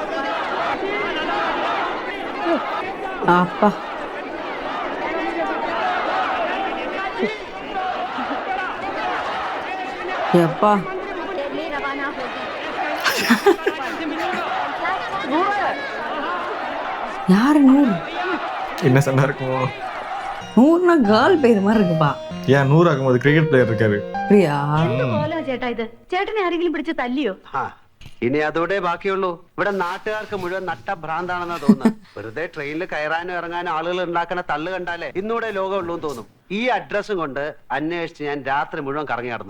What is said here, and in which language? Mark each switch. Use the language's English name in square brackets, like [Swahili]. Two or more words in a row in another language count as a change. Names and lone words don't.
[Tamil] அப்பா, எப்பா யாரு நூறு? என்ன சண்டை இருக்கும்? நூறுனா கேர்ள் பேர் மாதிரி இருக்குப்பா. ஏன் 100 ஆகும்போது [English] cricket player [Tamil] இருக்காரு. பிரியா [Malayalam] ചേട്ടാ ഇത് ചേട്ടനെ ആരെങ്കിലും പിടിച്ച് തല്ലിയോ? ഇനി അതോടെ ബാക്കിയുള്ളൂ. ഇവിടെ നാട്ടുകാർക്ക് മുഴുവൻ നട്ട ഭ്രാന്താണെന്നാ തോന്നുന്നത്. വെറുതെ ട്രെയിനിൽ കയറാനും ഇറങ്ങാനും ആളുകൾ ഉണ്ടാക്കുന്ന തള്ളു കണ്ടാലേ ഇന്നൂടെ ലോകമുള്ളൂ തോന്നും. ഈ അഡ്രസ്സും കൊണ്ട് അന്വേഷിച്ച് ഞാൻ രാത്രി മുഴുവൻ കറങ്ങി നടന്നു.